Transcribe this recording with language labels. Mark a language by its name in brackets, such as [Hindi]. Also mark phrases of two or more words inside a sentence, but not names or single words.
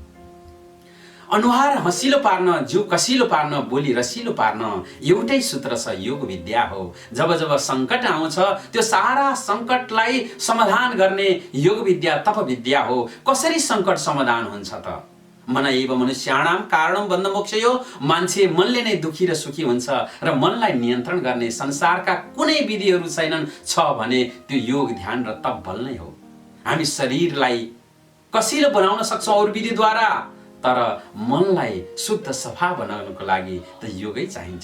[Nepali] अनुहार हँसिलो पार्न, जिउ कसिलो पार्न, बोली रसिलो पार्न एउटै सूत्र छ, योग विद्या हो। जब जब सङ्कट आउँछ त्यो सारा सङ्कटलाई समाधान गर्ने योग विद्या तप विद्या हो। कसरी सङ्कट समाधान हुन्छ त? [Sanskrit] मन एव मनुष्याणां कारणं बन्धमोक्षयो। [Nepali] मान्छे मनले नै दुखी र सुखी हुन्छ र मनलाई नियन्त्रण गर्ने संसारका कुनै विधिहरू छैनन्। छ भने त्यो योग, ध्यान र तप बल नै हो। हामी शरीरलाई कसिलो बनाउन सक्छौँ अरू विधिद्वारा, तर मनलाई शुद्ध सफा बनाउनको लागि त योगै चाहिन्छ।